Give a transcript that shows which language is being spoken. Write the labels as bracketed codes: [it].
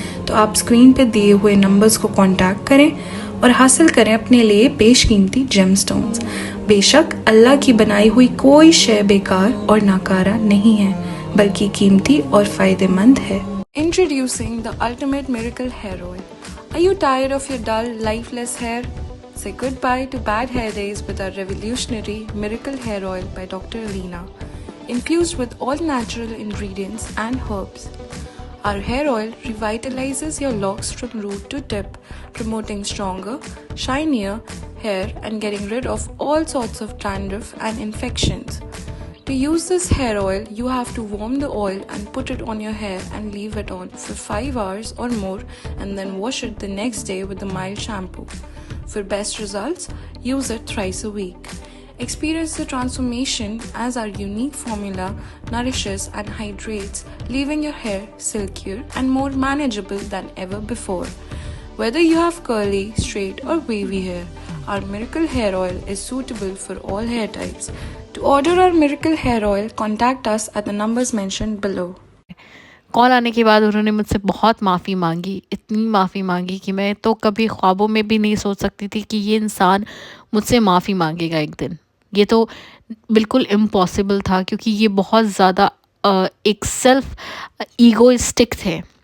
[ur] تو آپ اسکرین پہ دیے ہوئے نمبرز کو کانٹیکٹ کریں اور حاصل کریں اپنے لیے بیش قیمتی جیم سٹونز۔ بے شک اللہ کی بنائی ہوئی کوئی شے بیکار اور ناکارہ نہیں ہے، بلکہ قیمتی اور فائدہ مند ہے۔ [en] Introducing the ultimate miracle hair oil. Are you tired of your dull, lifeless hair? Say goodbye to bad hair days with our revolutionary miracle hair oil by Dr. ALEENA, infused with all natural ingredients and herbs. Our hair oil revitalizes your locks from root to tip, promoting stronger, shinier hair and getting rid of all sorts of dandruff and infections. To use this hair oil, you have to warm the oil and put it on your hair and leave it on for 5 hours or more, and then wash it the next day with a mild shampoo. For best results, use it thrice a week. Experience the transformation as our unique formula nourishes and hydrates, leaving your hair silkier and more manageable than ever before. Whether you have curly, straight or wavy hair, our miracle hair oil is suitable for all hair types. To order our miracle hair oil, contact us at the numbers mentioned below. [ur] کال آنے کے بعد انہوں نے مجھ سے بہت معافی مانگی، اتنی معافی مانگی کہ میں تو کبھی خوابوں میں بھی نہیں سوچ سکتی تھی کہ یہ انسان مجھ سے معافی مانگے گا ایک دن۔ یہ تو بالکل امپاسبل تھا، کیونکہ یہ بہت زیادہ ایک سیلف ایگوئسٹک تھے۔